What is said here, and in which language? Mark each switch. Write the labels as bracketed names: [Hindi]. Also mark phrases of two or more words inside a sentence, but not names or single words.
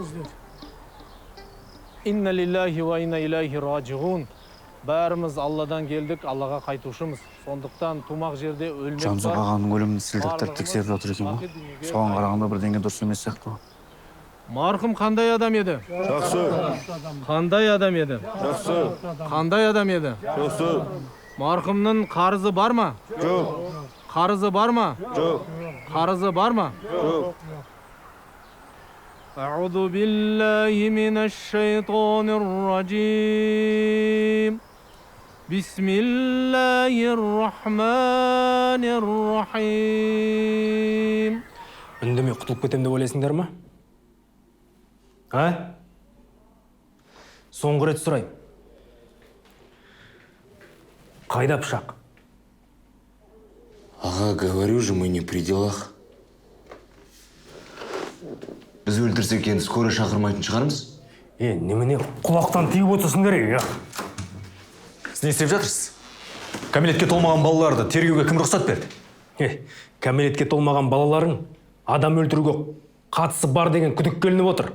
[Arabic] إنا لله وإنا إليه راجعون. [Kazakh] Бәріміз Алладан келдік, Аллаға қайтушымыз. Сондықтан тумақ жерде өлмек бар. Жамзақ ағаның өлімін сілтіктер тексеріп жатыр екен ғой. Соған қарағанда бірдеңе дұрыс емес сияқты ғой. Марқұм қандай адам еді? Жақсы. Қандай адам еді? Жақсы. Қандай адам еді? Жақсы. Марқұмның қарызы бар ма? Жоқ. Қарызы бар ма? Жоқ. Қарызы бар ма? Жоқ. [Arabic] أعوذ بالله من الشيطان الرجيم بسم الله الرحمن الرحيم. [Kazakh] Үндемей құтылып кетем деп ойлайсыңдар ма? Соңғы рет сұрайым. Қайда пышақ? [Russian] Ага, говорю же, мы не при делах. [Kazakh] Біз өлтірсек енді скоро шақырмайтын шығармыз? Немене құлақтан тиіп отырсыңдар ей? Сіз не істеп жатырсыз? Кәмелетке толмаған балаларды тергеуге кім рұқсат берді? Кәмелетке толмаған балаларың адам өлтіруге қатысы бар деген күдік келініп отыр.